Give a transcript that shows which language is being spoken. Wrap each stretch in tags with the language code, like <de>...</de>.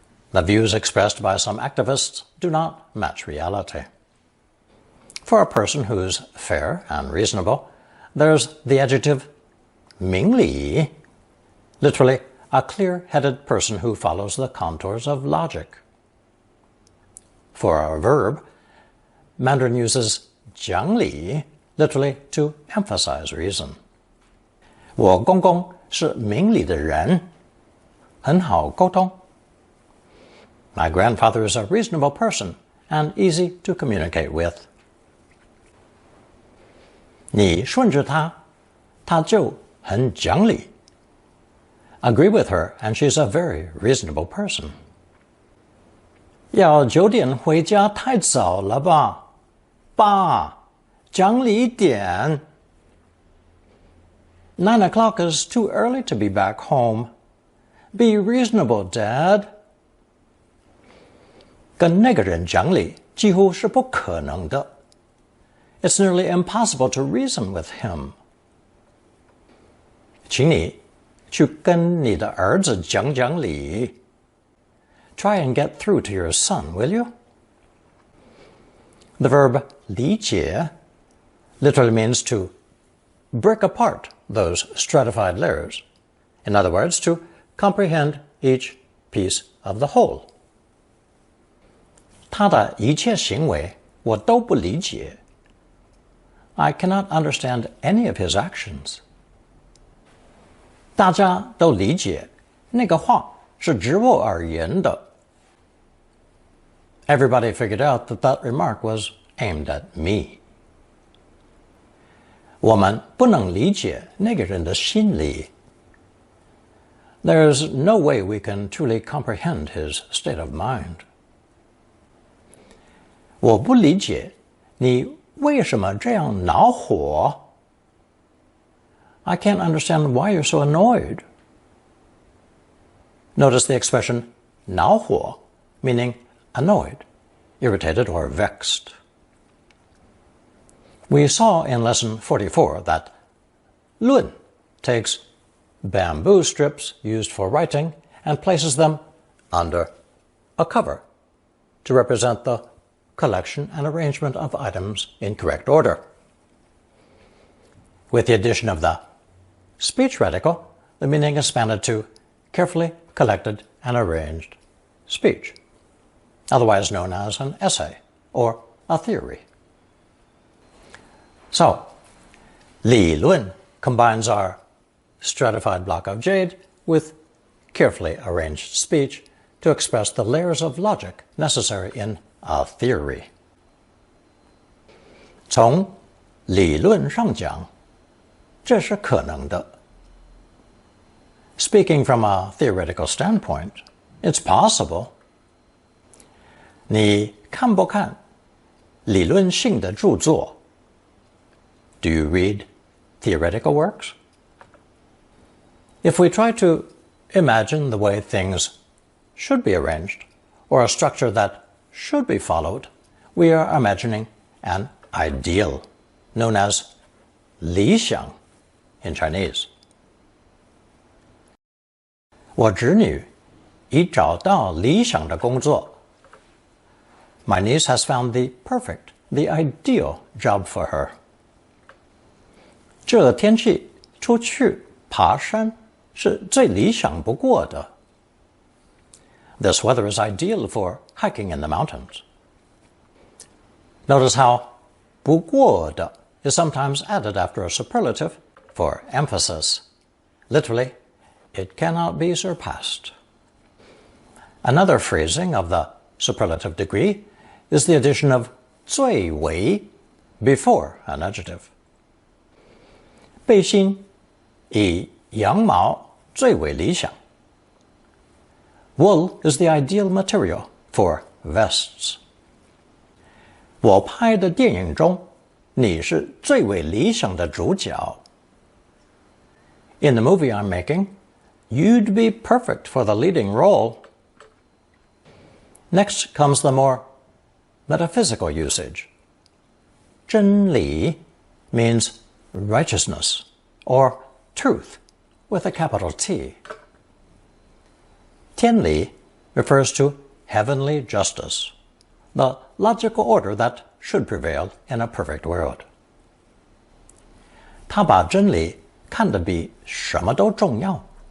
<en>The views expressed by some activists do not match reality. For a person who's fair and reasonable, there's the adjective 明理, literally a clear-headed person who follows the contours of logic. For a verb, Mandarin uses 讲理, literally to emphasize reason.</en> <zh>我公公是明理的人，很好沟通。</zh> <en>My grandfather is a reasonable person and easy to communicate with.</en> <zh>你顺着他，他就很讲理。</zh> <en>Agree with her and she's a very reasonable person.</en> <zh>要9点回家太早了吧？爸，讲理一点。</zh> <en>9 o'clock is too early to be back home. Be reasonable, Dad.</en> <zh>跟那个人讲理几乎是不可能的。</zh> <en>It's nearly impossible to reason with him.</en> <zh>请你去跟你的儿子讲讲理。</zh> <en>Try and get through to your son, will you? The verb 理解 literally means to break apart those stratified layers. In other words, to comprehend each piece of the whole.</en> <zh>他的一切行为我都不理解。</zh> <en>I cannot understand any of his actions.</en> <zh>大家都理解那个话是指我而言的。</zh> <en>Everybody figured out that that remark was aimed at me.</en> <zh>我们不能理解那个人的心理。</zh> <en>There's no way we can truly comprehend his state of mind.</en> <zh>我不理解你为什么这样恼火。</zh> <en>I can't understand why you're so annoyed. Notice the expression 恼火, meaning annoyed, irritated, or vexed. We saw in lesson 44 that 论 takes bamboo strips used for writing and places them under a cover to represent the collection and arrangement of items in correct order. With the addition of the speech radical, the meaning is expanded to carefully collected and arranged speech, otherwise known as an essay or a theory. So, 理论 combines our stratified block of jade with carefully arranged speech to express the layers of logic necessary in a theory.</en> <zh>从理论上讲，这是可能的。</zh> <en>Speaking from a theoretical standpoint, it's possible.</en> <zh>你看不看理论性的著作？</zh> <en>Do you read theoretical works? If we try to imagine the way things should be arranged, or a structure that should be followed, we are imagining an ideal, known as 理想 in Chinese.</en> <zh>我侄女已找到理想的工作。</zh> <en>My niece has found the perfect, the ideal job for her.</en> <zh>这天气出去爬山是最理想不过的。</zh> <en>This weather is ideal for hiking in the mountains. Notice how 不过的 is sometimes added after a superlative for emphasis. Literally, it cannot be surpassed. Another phrasing of the superlative degree is the addition of 最为 before an adjective.</en> <zh>背心以羊毛最为理想。</zh> <en>Wool is the ideal material for vests.</en> <zh>我拍的电影中，你是最为理想的主角。</zh> <en>In the movie I'm making, you'd be perfect for the leading role. Next comes the more metaphysical usage. 真理 means righteousness or truth with a capital T. 天理 refers to heavenly justice, the logical order that should prevail in a perfect world.</en> <zh>他把真理看得比什么都重要。</zh>